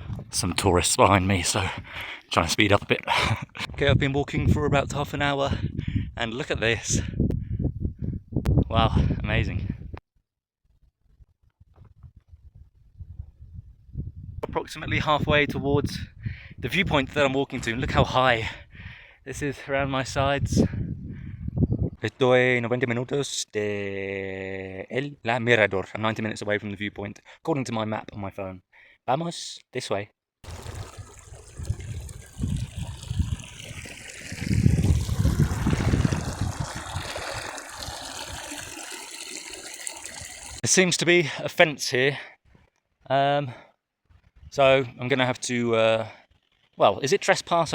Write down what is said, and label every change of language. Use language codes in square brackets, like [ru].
[en] Some tourists behind me, so I'm trying to speed up a bit. Okay, I've been walking for about half an hour, and look at this. Wow, amazing. Approximately halfway towards the viewpoint that I'm walking to. Look how high this is around my sides. [es] Estoy 90 minutos de la mirador. [en] I'm 90 minutes away from the viewpoint, according to my map on my phone. Vamos this way. There seems to be a fence here, so I'm going to have to, well, is it trespass?